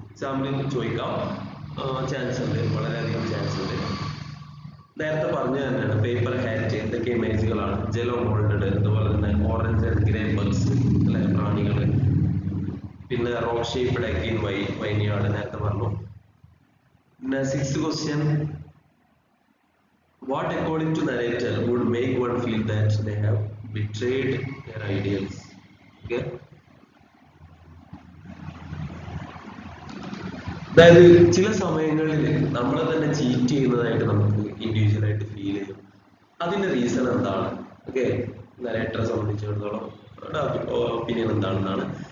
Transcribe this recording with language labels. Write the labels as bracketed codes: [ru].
[ml] Example ചോദിക്കാം chance ഉണ്ട്, വളരെയധികം ചാൻസ് ഉണ്ട്. നേരത്തെ പറഞ്ഞു തന്നെയാണ് പേപ്പർ ഹാറ്റ് എന്തൊക്കെ ഇമേജുകളാണ്, ജെലോ മോൾഡഡ്, അതുപോലെ തന്നെ ഓറഞ്ച് ആൻഡ് ഗ്രേ ബഗ്സ് അല്ലെ പ്രാണികൾ, പിന്നെ റോക്ക് ഷേപ്ഡ് എഗ് ഇൻ വൈനിയാർഡ് നേരത്തെ പറഞ്ഞു. പിന്നെ six question, [en] what according to narrator would make one feel that they have betrayed their ideals? [ml] Okay, അതായത് ചില സമയങ്ങളിൽ നമ്മളെ തന്നെ ചീറ്റ് ചെയ്യുന്നതായിട്ട് നമുക്ക് ഇൻഡിവിജ്വൽ ആയിട്ട് ഫീൽ ചെയ്യും. അതിന്റെ റീസൺ എന്താണ്? ഓക്കെ, നരേറ്ററെ സംബന്ധിച്ചിടത്തോളം ഒപ്പീനിയൻ എന്താണെന്നാണ്.